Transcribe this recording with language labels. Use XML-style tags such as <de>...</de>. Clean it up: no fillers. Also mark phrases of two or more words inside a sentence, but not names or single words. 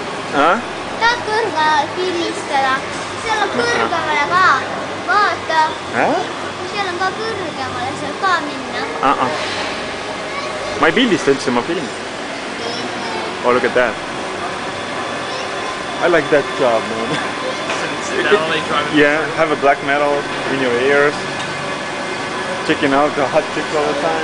<et>tahad kõrgemale pildistada? seal on kõrgemale ka. vaata. seal on ka kõrgemale, seal ka minna. ma ei pildista üldse, ma filmin.</et> <en>Oh, look at that. I like that job, man. Yeah, have a black metal in your ears. Checking out the hot chicks all the time.</en>